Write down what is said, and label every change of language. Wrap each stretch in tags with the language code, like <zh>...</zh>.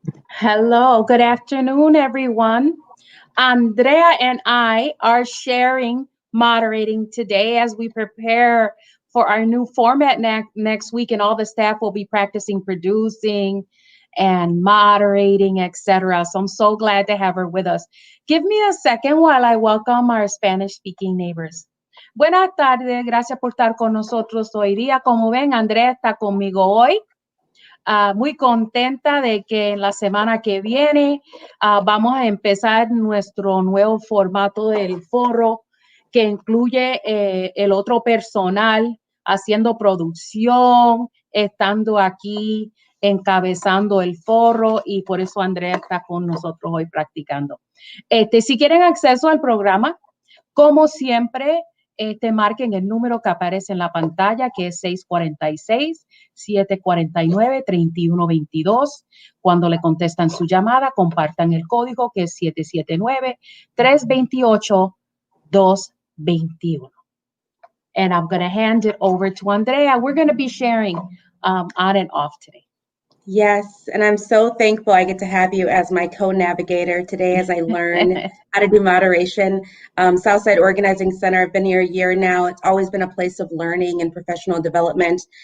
<en>Hello, good afternoon, everyone. Andrea and I are moderating today as we prepare for our new format next week, and all the staff will be practicing producing and moderating, etc. So I'm so glad to have her with us. Give me a second while I welcome our Spanish-speaking neighbors.</en> <es>Buenas tardes, gracias por estar con nosotros hoy día. Como ven, Andrea está conmigo hoy. Muy contenta de que en la semana que viene vamos a empezar nuestro nuevo formato del foro, que incluye el otro personal haciendo producción, estando aquí encabezando el foro, y por eso Andrea está con nosotros hoy practicando. Si quieren acceso al programa, como siempre, marquen el número que aparece en la pantalla, que es 646-749-3122. Cuando le contestan su llamada, compartan el código, que es 779-328-221.</es> <en>And I'm going to hand it over to Andrea. We're going to be sharing on and off today. Yes, and I'm so thankful I get to have you as my co-navigator today as I learn how to do moderation. Southside Organizing Center, I've been here a year now. It's always been a place of learning and professional development.</en>